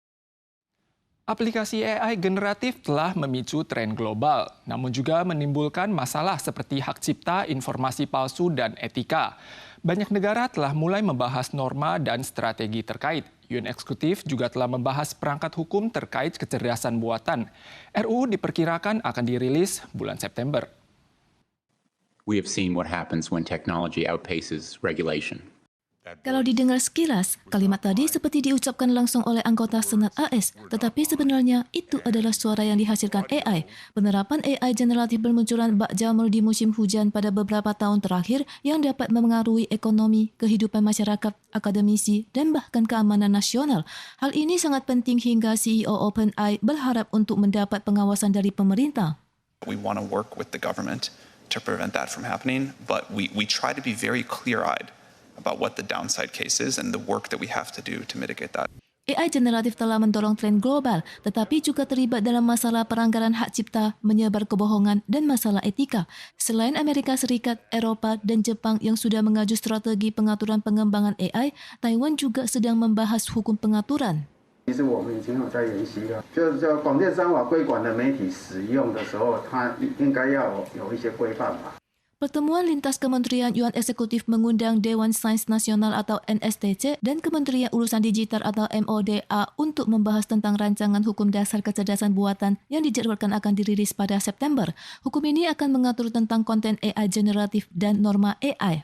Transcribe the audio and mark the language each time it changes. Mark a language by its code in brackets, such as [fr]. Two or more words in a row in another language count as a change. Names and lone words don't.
[id] Aplikasi AI generatif telah memicu tren global, namun juga menimbulkan masalah seperti hak cipta, informasi palsu, dan etika. Banyak negara telah mulai membahas norma dan strategi terkait. Yuan Eksekutif juga telah membahas perangkat hukum terkait kecerdasan buatan. RUU diperkirakan akan dirilis bulan September. [en] We have seen what happens when technology outpaces regulation. [id] Kalau didengar sekilas, kalimat tadi seperti diucapkan langsung oleh anggota Senat AS, tetapi sebenarnya itu adalah suara yang dihasilkan AI. Penerapan AI generatif bermunculan bak jamur di musim hujan pada beberapa tahun terakhir yang dapat memengaruhi ekonomi, kehidupan masyarakat, akademisi, dan bahkan keamanan nasional. Hal ini sangat penting hingga CEO OpenAI berharap untuk mendapat pengawasan dari pemerintah. [en] We want to work with the government to prevent that from happening, but we try to be very clear-eyed about what the downside case is and the work that we have to do to mitigate that. [id] AI generatif telah mendorong tren global, tetapi juga terlibat dalam masalah pelanggaran hak cipta, menyebar kebohongan, dan masalah etika. Selain Amerika Serikat, Eropa, dan Jepang yang sudah mengaju strategi pengaturan pengembangan AI, Taiwan juga sedang membahas hukum pengaturan. [zh] 其实我们已经有在研习了，就是广电商法规管的媒体使用的时候，它应该要有一些规范吧。 [id] Pertemuan lintas Kementerian Yuan Eksekutif mengundang Dewan Sains Nasional atau NSTC dan Kementerian Urusan Digital atau MODA untuk membahas tentang rancangan hukum dasar kecerdasan buatan yang dijadwalkan akan dirilis pada September. Hukum ini akan mengatur tentang konten AI generatif dan norma AI.